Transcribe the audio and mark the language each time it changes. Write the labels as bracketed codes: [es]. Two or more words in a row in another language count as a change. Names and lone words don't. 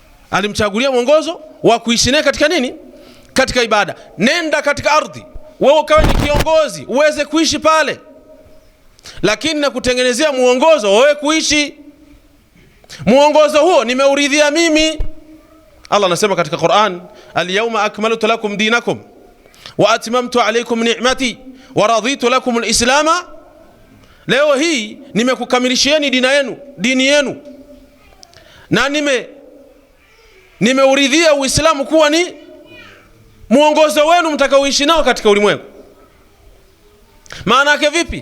[sw] alimchagulia mwongozo wa kuishi naye katika nini? Katika ibada. Nenda katika ardhi, wewe ukawe ni kiongozi uweze kuishi pale, lakini na kutengenezea muongozo wewe kuishi. Muongozo huo nimeuridhia mimi. Allah anasema katika Qur'an, [ar] اليوم أكملت لكم دينكم وأتممت عليكم نعمتي ورضيت لكم الإسلام. [sw] Leo hii nimekukamilishieni dini yenu na nimeuridhia Uislamu kuwa ni muongozo wenu mtakaoishi nao katika ulimwengu. Maana yake vipi?